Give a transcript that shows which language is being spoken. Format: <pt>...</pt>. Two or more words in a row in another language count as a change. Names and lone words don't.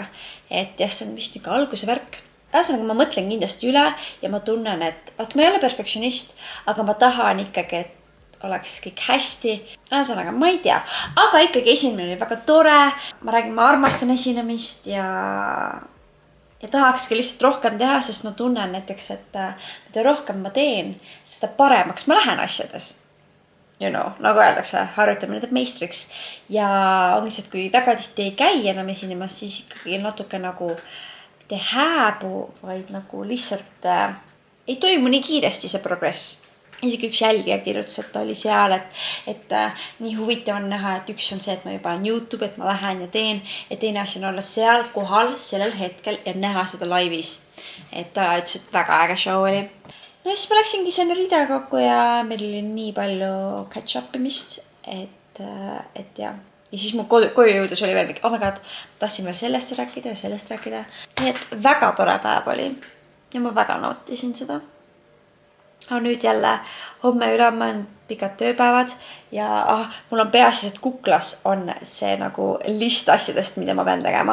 <et>Et jah, see on vist niisugune alguse värk. Ühesõnaga, ma mõtlen kindlasti üle ja ma tunnen, et ma ei ole perfektsionist, aga ma tahan ikkagi, et oleks kõik hästi. Ühesõnaga, ma ei tea, aga ikkagi esinemine oli väga tore. Ma räägin, ma armastan esinemist ja tahakski lihtsalt rohkem teha, sest ma tunnen näiteks, et mida rohkem ma teen, seda paremaks ma lähen asjades.</et> <en>You know,</en> <et>nagu öeldakse, harjutamine teeb meistriks. Ja ongi see, et kui väga tihti ei käi enam esinemas, siis ikkagi natuke nagu mitte hääbu, vaid nagu lihtsalt ei toimu nii kiiresti see progress. Isegi üks jälgija kirjutas, et ta oli seal, et nii huvitav on näha, et üks on see, et ma juba olen YouTube, et ma lähen ja teen, ja teine asi on olla seal kohal sellel hetkel ja näha seda laivis. Et ta ütles, et väga äge show oli. No siis ma läksingi sinna Riida kokku ja meil oli nii palju catch-up imist, et ja. Ja siis mu koju jõudes oli veel mingi,</et> <en>oh my god,</en> <et>tahtsin veel sellest rääkida ja sellest rääkida. Nii et väga tore päev oli ja ma väga nautisin seda. Aga nüüd jälle homme ülehomme on pikad tööpäevad ja mul on peas, et kuklas on see nagu list asjadest, mida ma pean tegema.</et>